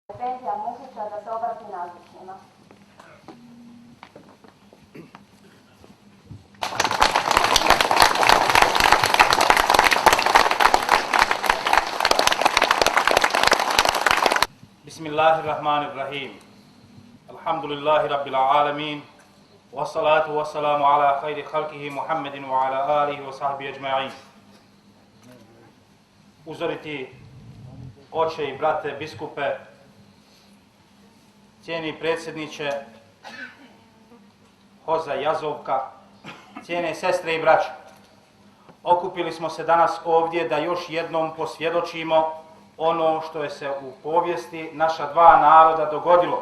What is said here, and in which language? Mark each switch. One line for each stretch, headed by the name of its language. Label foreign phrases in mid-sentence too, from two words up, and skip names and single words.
Bosnian: Efendija Muhića da se obrati nazočnima.
Arabic: بسم الله الرحمن الرحيم. الحمد لله رب العالمين. والصلاة والسلام على خير خلقه محمد وعلى آله وصحبه أجمعين.
Bosnian: Uzoriti oče i brate biskupe, cijeni predsjedniče Hoza Jazovka, cijene sestre i braće. Okupili smo se danas ovdje da još jednom posvjedočimo ono što je se u povijesti naša dva naroda dogodilo.